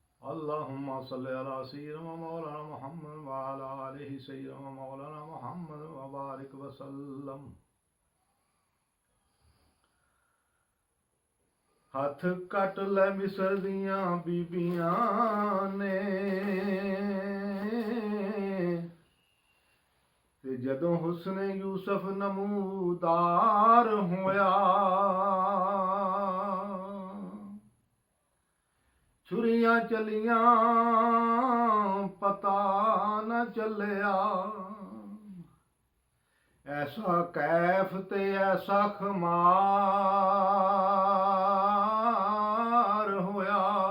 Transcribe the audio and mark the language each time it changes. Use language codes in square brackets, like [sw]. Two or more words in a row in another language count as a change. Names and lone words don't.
[ar] اللهم صل على سيدنا مولانا محمد وعلى آله سيدنا مولانا محمد وبارك وسلم. [pa] ਹੱਥ ਕੱਟ ਲਏ ਮਿਸਰ ਦੀਆਂ ਬੀਬੀਆਂ ਨੇ ਤੇ ਜਦੋਂ ਹੁਸਨ ਯੂਸਫ਼ ਨਮੂਦਾਰ ਹੋਇਆ, ਛੁਰੀਆਂ ਚੱਲੀਆਂ ਪਤਾ ਨਾ ਚੱਲਿਆ, ਐਸਾ ਕੈਫ਼ ਤੇ ਐਸਾ ਖ਼ਮਾਰ ਹੋਇਆ।